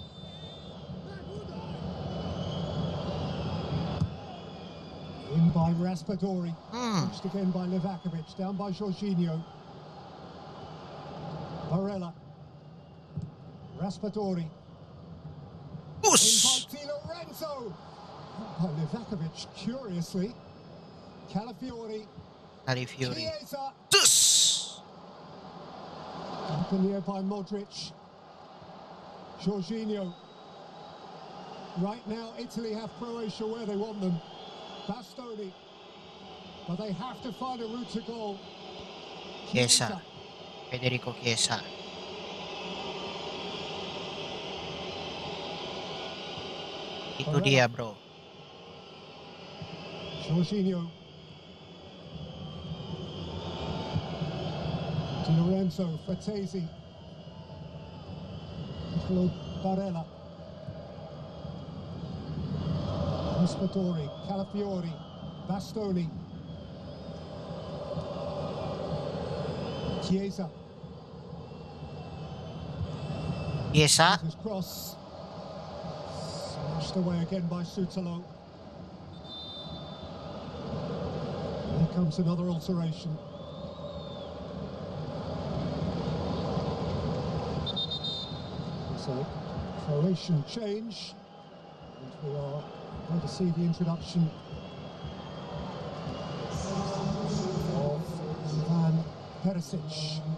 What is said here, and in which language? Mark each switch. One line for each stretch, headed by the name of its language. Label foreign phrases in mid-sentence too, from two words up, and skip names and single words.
English: In by Raspadori. Pushed again by Livakovic. Down by Jorginho. Barella. Raspadori. In Us. by Di Lorenzo. By Livakovic, curiously. Calafiori. Calafiori. Chiesa. Tus. Up in the air by Modric. Jorginho. Right now, Italy have Croatia where they want them. Bastoni. But they have to find a route to goal. Chiesa. Federico Chiesa.
Indonesian: Itu dia, bro.
English: Jorginho. Di Lorenzo, Frattesi, Nicolo Barella, Raspadori, Calafiori, Bastoni, Chiesa.
Indonesian: Biasa.
English: His cross smashed away again by Sutalo. Here comes another alteration. It's a Croatian change, and we are going to see the introduction of Ivan Perisic.